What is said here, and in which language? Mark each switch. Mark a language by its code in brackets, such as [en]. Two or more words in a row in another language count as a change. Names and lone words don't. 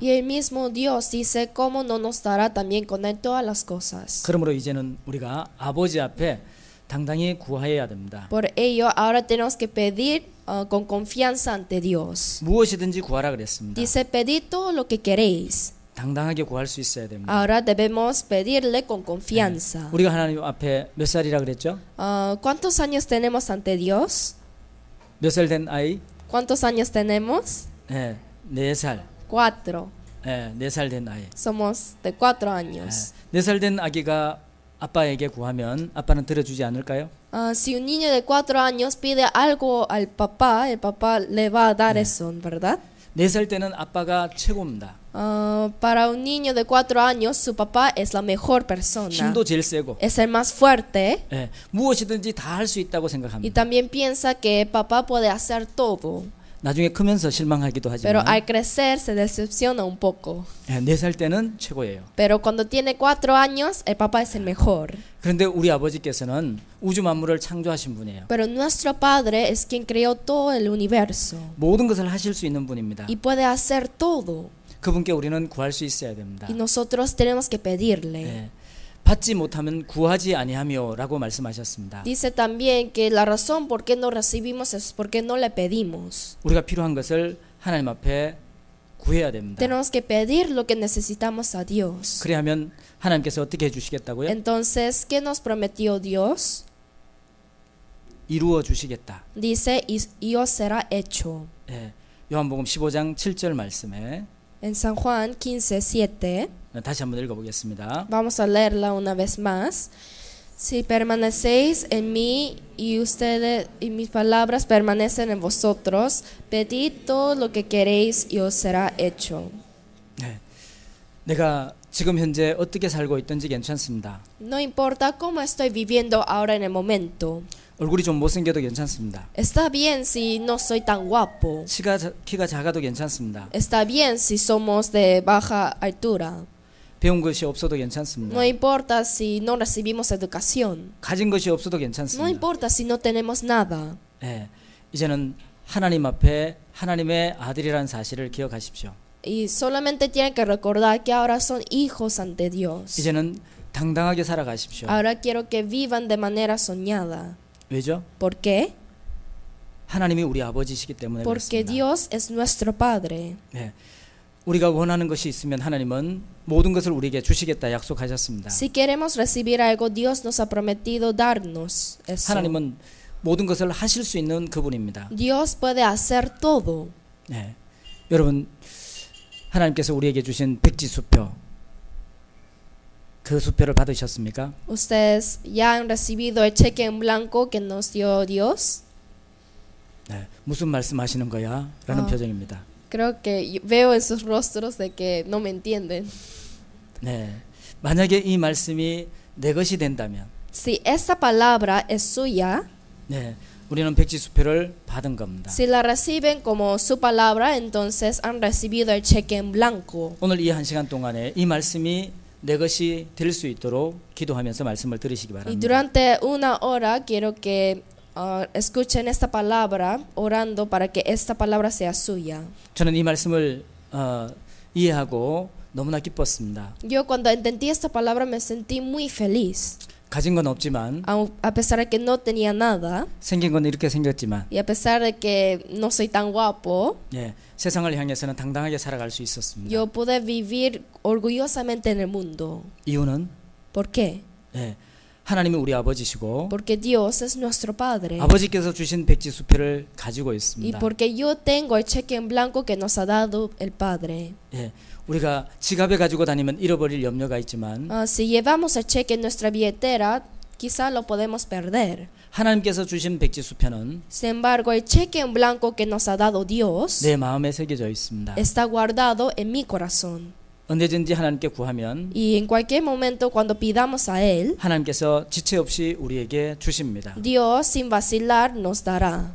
[es] Y el mismo Dios dice, ¿cómo no nos dará también con él todas las cosas? [ko] 그러므로 이제는 우리가 아버지 앞에 당당히 구하여야 됩니다. [es] Por ello, ahora tenemos que pedir con confianza ante Dios. [ko] 무엇이든지 구하라 그랬습니다. [es] Dice, pedid todo lo que queréis. [ko] 당당하게 구할 수 있어야 됩니다. [es] Ahora debemos pedirle con confianza. [ko] 우리가 하나님 앞에 몇 살이라 그랬죠? [es] ¿Cuántos años tenemos ante Dios? [ko] 몇 살 된 아이? [es] ¿Cuántos años tenemos? [ko] 네, 4살. 4. 네, 4살 된 아이. [es] Somos de 4 años. [ko] 4살 된 아기가 아빠에게 구하면 아빠는 들어주지 않을까요? [es] Si un niño de 4 años pide algo al papá, el papá le va a dar eso, ¿verdad? [ko] 4살 때는 아빠가 최고입니다. [es] Para un niño de 4 años, su papá es la mejor persona. [ko] 힘도 제일 세고 [es] Es el más fuerte. [ko] 무엇이든지 다 할 수 있다고 Y 생각합니다. [es] también piensa que papá puede hacer todo. [ko] 나중에 크면서 실망하기도 Pero 하지만 [es] al crecer se decepciona un poco. [ko] 4살 때는 최고예요. [es] Pero cuando tiene 4 años, el papá es el mejor. [ko] 그런데 우리 아버지께서는 우주 만물을 창조하신 분이에요. [es] Pero nuestro Padre es quien creó todo el universo. [ko] 모든 것을 하실 수 있는 분입니다. [es] Y puede hacer todo. [ko] 그분께 우리는 구할 수 있어야 됩니다. [es] Y nosotros tenemos que pedirle. [ko] 받지 못하면 구하지 아니하며라고 말씀하셨습니다. [es] Dice también que la razón por qué no recibimos es porque no le pedimos. [ko] 우리가 필요한 것을 하나님 앞에 구해야 됩니다. [es] Tenemos que pedir lo que necesitamos a Dios. [ko] 그래야면 하나님께서 어떻게 해주시겠다고요? [es] Entonces, ¿qué nos prometió Dios? [ko] 이루어 주시겠다. [es] Dice, y os será hecho. [ko] 요한복음 15장 7절 말씀에 [es] En San Juan 15:7. [ko] 다시 한번 읽어보겠습니다. [es] Vamos a leerla una vez más. Si permanecéis en mí y ustedes y mis palabras permanecen en vosotros, pedid todo lo que queréis y os será hecho. [ko] 내가 지금 현재 어떻게 살고 있든지 괜찮습니다. [es] No importa cómo estoy viviendo ahora en el momento. [ko] 얼굴이 좀 못생겨도 괜찮습니다. [es] Está bien si no soy tan guapo. [ko] 키가 작아도 괜찮습니다. [es] Está bien si somos de baja altura. [ko] 배운 것이 없어도 괜찮습니다. [es] No importa si no recibimos educación. [ko] 가진 것이 없어도 No 괜찮습니다. [es] importa si no tenemos nada. [ko] 이제는 하나님 앞에 하나님의 아들이라는 사실을 기억하십시오. [es] Y solamente tienen que recordar que ahora son hijos ante Dios. [ko] 이제는 당당하게 살아가십시오. [es] Ahora quiero que vivan de manera soñada. [ko] 왜죠? [es] ¿Por qué? [ko] 하나님이 우리 아버지시기 때문에 Porque 그렇습니다. [es] Dios es nuestro Padre. [ko] 우리가 원하는 것이 있으면 하나님은 모든 것을 우리에게 주시겠다 약속하셨습니다. [es] Si queremos recibir algo, Dios nos ha prometido darnos eso. [ko] 하나님은 모든 것을 하실 수 있는 그분입니다. [es] Dios puede hacer todo. [ko] 여러분, 하나님께서 우리에게 주신 백지수표, 그 수표를 받으셨습니까? [es] ¿Ustedes ya han recibido el cheque en blanco que nos dio Dios? [ko] 무슨 말씀하시는 거야? 라는 표정입니다. [es] Creo que veo en sus rostros de que no me entienden. [ko] 만약에 이 말씀이 내 것이 된다면 [es] Si esta palabra es suya, [ko] 우리는 백지수표를 받은 겁니다. [es] si la reciben como su palabra, entonces han recibido el cheque en blanco. [ko] 오늘 이 한 시간 동안에 이 말씀이 내 것이 될 수 있도록 기도하면서 말씀을 들으시기 Y 바랍니다. [es] durante una hora quiero que escuchen esta palabra orando para que esta palabra sea suya. [ko] 저는 이 말씀을 이해하고 너무나 기뻤습니다. [es] Yo cuando entendí esta palabra me sentí muy feliz. [ko] 가진 건 없지만 [es] A pesar de que no tenía nada [ko] 생긴 건 이렇게 생겼지만 [es] y a pesar de que no soy tan guapo, [ko] 세상을 향해서는 당당하게 살아갈 수 있었습니다. [es] yo pude vivir orgullosamente en el mundo. [ko] 이유는 [es] ¿Por qué? [ko] 하나님이 우리 아버지시고 [es] Porque Dios es nuestro Padre. [ko] 아버지께서 주신 백지수표를 가지고 Y 있습니다. [es] porque yo tengo el cheque en blanco que nos ha dado el Padre. [ko] 우리가 지갑에 가지고 다니면 잃어버릴 염려가 있지만 [es] Si llevamos el cheque en nuestra billetera, quizá lo podemos perder. [ko] 하나님께서 주신 백지수표는 [es] Sin embargo, el cheque en blanco que nos ha dado Dios [ko] 내 마음에 새겨져 있습니다. [es] está guardado en mi corazón. [ko] 언제든지 하나님께 구하면 [es] Y en cualquier momento cuando pidamos a Él, [ko] 하나님께서 지체 없이 우리에게 주십니다. [es] Dios sin vacilar nos dará.